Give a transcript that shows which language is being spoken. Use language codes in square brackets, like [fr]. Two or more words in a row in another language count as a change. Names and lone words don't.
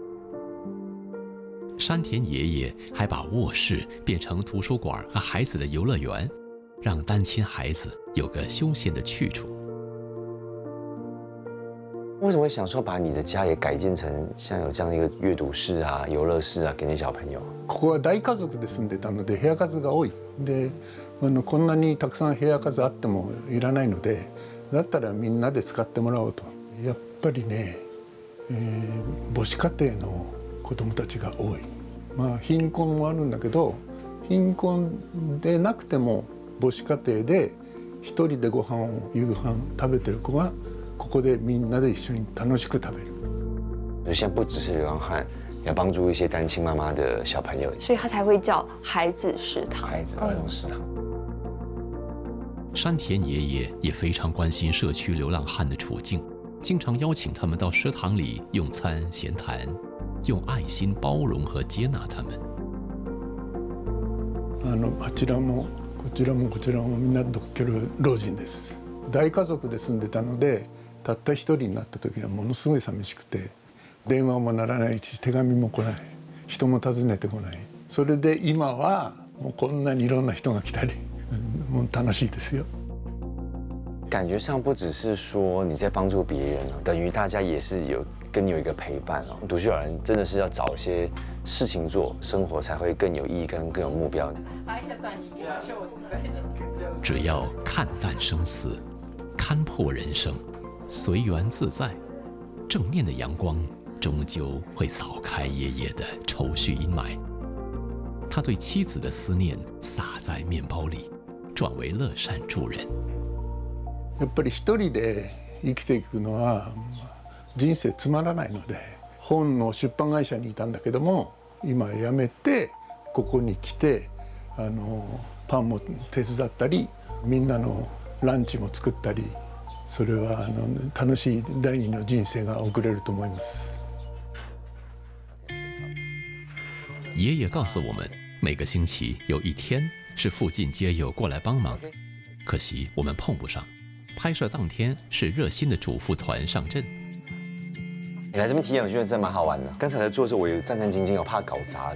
[zh] 山田爷爷还把卧室变成图书馆和孩子的游乐园，让单亲孩子有个休闲的去处。为什么会想说把你的家也改建成像有这样一个阅读室啊、游乐室啊，给你小朋友？ [ja] ここは大家族で住んでたので部屋数が多い。で、こんなにたくさん部屋数あってもいらないので、だったらみんなで使ってもらおうと。やっぱりね、母子家庭の子どもたちが多い。貧困もあるんだけど、貧困でなくても母子家庭で一人でご飯を夕飯食べてる子がここでみんなで一緒に楽しく食べる。 [zh] 现在不只是流浪汉，要帮助一些单亲妈妈的小朋友，所以他才会叫孩子食堂。孩子儿童食堂。山田爷爷也非常关心社区流浪汉的处境，经常邀请他们到食堂里用餐闲谈，用爱心包容和接纳他们。 [ja] あちらもこちらもこちらもみんな独居老人です。大家族で住んでたので、 たった一人になった時にはものすごい寂しくて、電話も鳴らないし手紙も来ない、人も訪ねてこない。それで今はもうこんなにいろんな人が来たり、もう楽しいですよ。 [zh] 感觉上不只是说你在帮助别人哦，等于大家也是跟你有一个陪伴哦。独居老人真的是要找一些事情做，生活才会更有意义跟更有目标。只要看淡生死，看破人生，随缘自在，正面的阳光终究会扫开爷爷的愁绪阴霾。他对妻子的思念洒在面包里，转为乐善助人。 [ja] やっぱり一人で生きていくのは人生つまらないので、本の出版会社にいたんだけども、今辞めてここに来てパンも手伝ったり、みんなのランチも作ったり、それは楽しい第二の人生が送れると思います。 [zh] 爷爷告诉我们，每个星期有一天是附近街友过来帮忙，可惜我们碰不上。拍摄当天是热心的主妇团上阵。你来这边体验，我觉得真蛮好玩的。刚才在做的时候，我有战战兢兢，我怕搞砸。